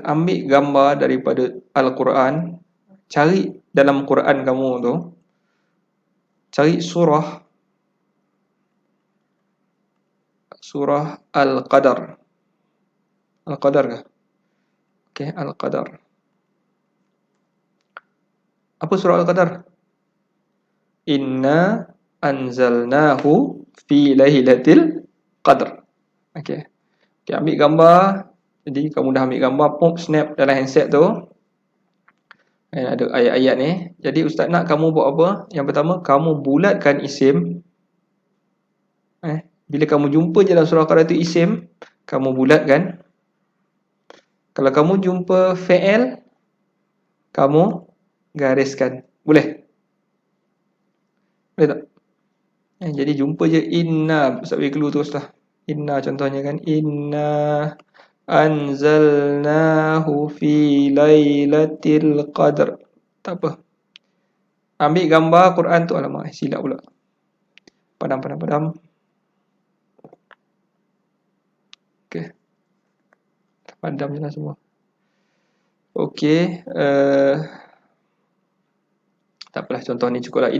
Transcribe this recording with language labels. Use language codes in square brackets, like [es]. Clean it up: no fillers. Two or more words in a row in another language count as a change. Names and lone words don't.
[ms] Ambil gambar daripada Al-Quran. Cari dalam Quran kamu tu. Cari surah Al-Qadar. Al-Qadar ke? Okay, Al-Qadar. Apa surah Al-Qadar? [ar] إنا أنزلناه في ليلة القدر. [ms] Okay, ambil gambar. Jadi kamu dah ambil gambar, snap dalam handset tu. Ada ayat-ayat ni. Jadi Ustaz nak kamu buat apa? Yang pertama, kamu bulatkan isim. Bila kamu jumpa je dalam surah Al-Qadar tu isim, kamu bulatkan. Kalau kamu jumpa fi'il, kamu gariskan. Boleh? Boleh tak? Jadi jumpa je inna. Ustaz bagi clue terus lah. Inna contohnya kan. [ar] إنا أنزلناه في ليلة القدر. [ms] Tak apa. Ambil gambar Quran tu, alamak, silap pula. Padam. Okey, padam je lah semua. Okey, tak apalah, contoh ni cukup lah.